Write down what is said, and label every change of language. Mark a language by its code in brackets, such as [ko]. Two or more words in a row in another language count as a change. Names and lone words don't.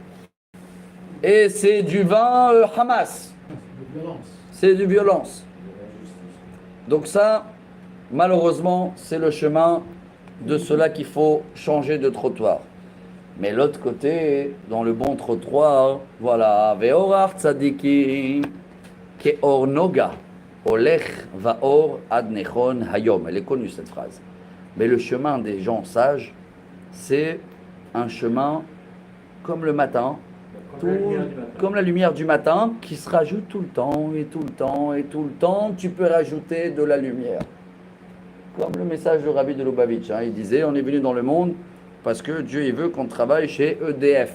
[fr] Et c'est du vin Hamas. C'est du violence. Donc ça, malheureusement, c'est le chemin de cela qu'il faut changer de trottoir. Mais l'autre côté, dans le bon trottoir, voilà, [he] וארח צדיקים. כאור נוגה, הולך ואור עד נכון היום. [fr] Elle est connue cette phrase. Mais le chemin des gens sages, c'est un chemin comme le matin, comme la lumière du matin, qui se rajoute tout le temps, et tout le temps, et tout le temps. Tu peux rajouter de la lumière. Comme le message de Rabbi de Lubavitch, hein, il disait, on est venu dans le monde parce que Dieu il veut qu'on travaille chez EDF.